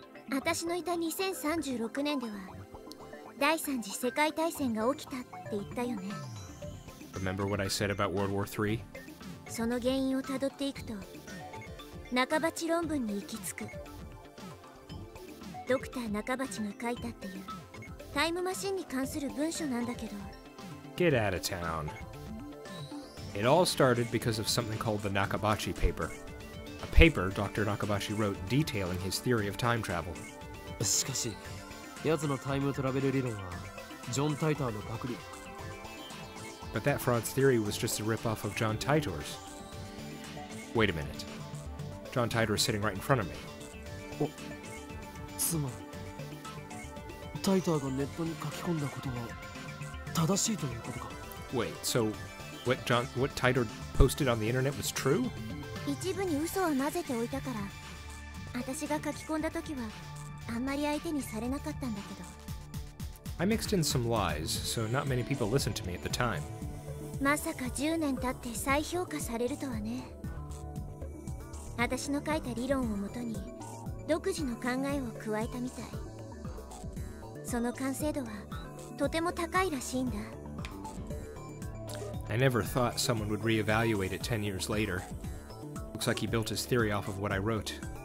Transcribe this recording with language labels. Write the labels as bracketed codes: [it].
[ja] 私のいた2036年では第三次世界大戦が起きたって言ったよね。 [en] Remember what I said about World War III? [ja] その原因をたどっていくと中鉢論文に行き着く。ドクター中鉢が書いたっていうタイムマシンに関する文書なんだけど。 [en] Get out of town. It all started because of something called the Nakabachi paper. A paper Dr. Nakabachi wrote detailing his theory of time travel. [ja] しかし、奴のタイムトラベル理論はジョン・タイターのパクリ。 [en] But that fraud's theory was just a ripoff of John Titor's. Wait a minute. John Titor is sitting right in front of me. [ja] お、つまりタイターがネットに書き込んだことは正しいということか。 [en] Wait, so what Titor posted on the internet was true? [ja] 一部に嘘を混ぜておいたから、私が書き込んだ時はあんまり相手にされなかったんだけど。 [en] I mixed in some lies, so not many people listened to me at the time. [ja] まさか10年経って再評価されるとはね。私の書いた理論をもとに独自の考えを加えたみたい。その完成度はとても高いらしいんだ。 [en] I never thought someone would reevaluate it 10 years later. Looks like he built his theory off of what I wrote.